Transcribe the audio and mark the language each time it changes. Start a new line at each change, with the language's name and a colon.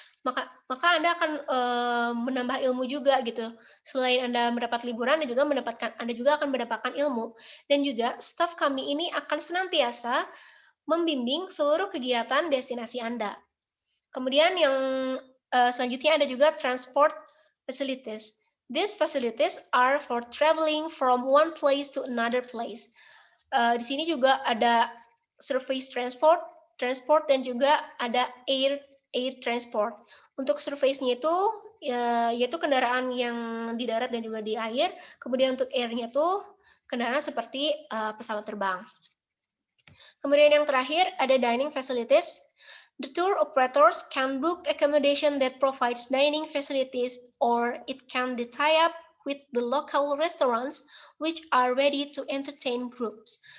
Indonesian: Maka Anda akan menambah ilmu juga gitu. Selain Anda mendapat liburan, Anda juga akan mendapatkan ilmu. Dan juga staff kami ini akan senantiasa membimbing seluruh kegiatan destinasi Anda. Kemudian yang selanjutnya ada juga transport facilities.
English: These facilities are for traveling from one place to another place.
Indonesian: Di sini juga ada surface transport dan juga ada air transport. Untuk surface-nya itu yaitu kendaraan yang di darat dan juga di air. Kemudian untuk air-nya itu kendaraan seperti pesawat terbang. Kemudian yang terakhir ada dining facilities.
English: The tour operators can book accommodation that provides dining facilities, or it can be tie up with the local restaurants which are ready to entertain groups.